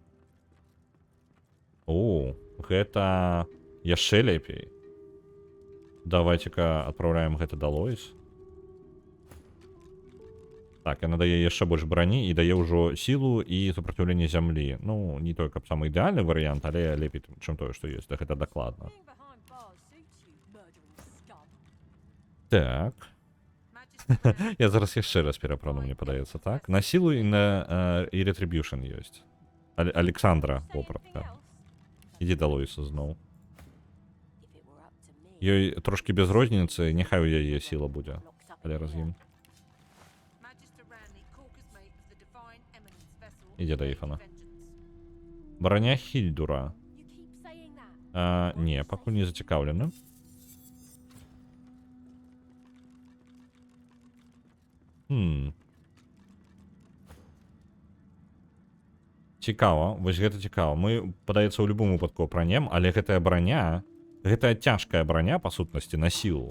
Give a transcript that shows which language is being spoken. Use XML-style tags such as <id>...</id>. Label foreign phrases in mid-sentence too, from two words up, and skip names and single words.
<be>О, гэта яшчэ лепей. Давайте-ка адпраўляем гэта да Лоіс. Так, яна дае яшчэ больш брані і дае ўжо сілу і супраціўленне зямлі. Ну, не той, каб самы ідэальны варыянт, але лепей, чым тое, што ёсць. Да, гэта дакладна.</be> <en>Being behind bars suits you, murdering scum.</en> <be>Так. Я зараз яшчэ раз перапрану, мне падаецца, так? На сілу і на і Retribution ёсць. Александра,</be> <en>Say anything</en> <be>вопратка.</be> <en>else?</en> <be>Ідзі да Лоіса зноў.</be> <en>If it were up to me,</en> <be>Ёй трошкі без розніцы, няхай у яе сіла будзе.</be> <en>locked up</en> <be>Але</be> <en>in</en> <be>разгін.</be> <en>here.</en> <be>Ідзе да Іфана. Броня Хільдура.</be> <en>You keep saying that.</en> <be>Не, пакуль не зацікаўлены. Цікава, вось гэта цікава. Мы, падаецца, у любым выпадку апранем, але гэтая броня, гэтая цяжкая броня, па сутнасці, на сілу.</be>